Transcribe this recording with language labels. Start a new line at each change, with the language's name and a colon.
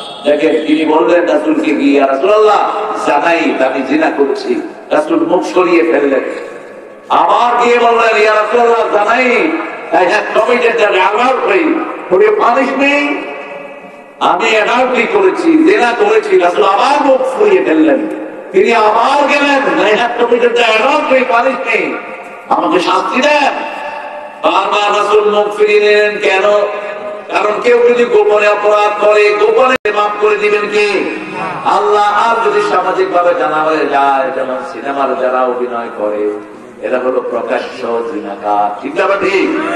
Bangla: দেখেন তিনি বললেন রাসূলকে গিয়ে, ইয়া রাসূলুল্লাহ জানাই আমি জিনা করেছি। রাসূল মুখ সরিয়ে ফেললেন। আবার গিয়ে বললেন, ইয়া রাসূলুল্লাহ জানাই
English: I have committed an adultery. Would you punish me?
Bangla: আমি adultery করেছি, জিনা করেছি। রাসূল আবার মুখ সরিয়ে ফেললেন। তিনি আবার গেলেন,
English: I have committed the adultery, punish me.
Bangla: আমাকে শাস্তি দেন। বারবার রাসূল মুখ ফিরিয়ে নিলেন। কেন? কারণ কেউ যদি গোপনে অপরাধ করে, গোপনে মাফ করে দিবেন কে? আল্লাহ। আর যদি সামাজিক ভাবে জানা হয়ে যায়, যেমন সিনেমার যারা অভিনয় করে, এরা হলো প্রকাশ্য জিনাকার, ঠিক না? ঠিক।